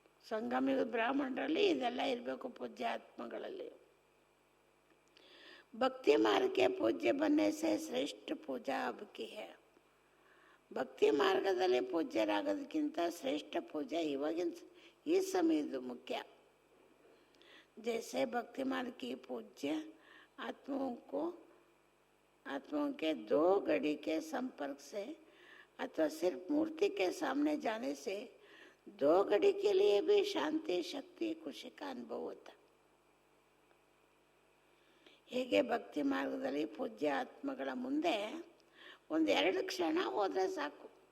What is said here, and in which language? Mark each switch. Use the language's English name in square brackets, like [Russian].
[Kannada] ಸಂಗಮಯುಗ ಬ್ರಾಹ್ಮಣರಲ್ಲಿ ಇದೆಲ್ಲ ಇರಬೇಕು ಪೂಜ್ಯ ಆತ್ಮಗಳಲ್ಲಿ. [Hindi] ಭಕ್ತಿ ಮಾರ್ಗಕ್ಕೆ ಪೂಜ್ಯ ಬನ್ನೆ ಸೇ ಶ್ರೇಷ್ಠ ಪೂಜಾ ಅಬಕಿ ಹೇ. [Kannada] ಭಕ್ತಿ ಮಾರ್ಗದಲ್ಲಿ ಪೂಜ್ಯರಾಗೋದಕ್ಕಿಂತ ಶ್ರೇಷ್ಠ ಪೂಜೆ ಇವಾಗಿನ ಈ ಸಮಯದ್ದು ಮುಖ್ಯ. [Hindi] जैसे भक्ति मार्ग की पूज्य आत्माओं के 2 घड़ी के संपर्क से अथवा सिर्फ मूर्ति के सामने जाने से 2 घड़ी के लिए भी शांति, शक्ति, खुशी का अनुभव होता. [Kannada] ಹೇಗೆ ಭಕ್ತಿ ಮಾರ್ಗದಲ್ಲಿ ಪೂಜ್ಯ ಆತ್ಮಗಳ ಮುಂದೆ 1-2 ಕ್ಷಣ ಹೋದರೆ ಸಾಕು.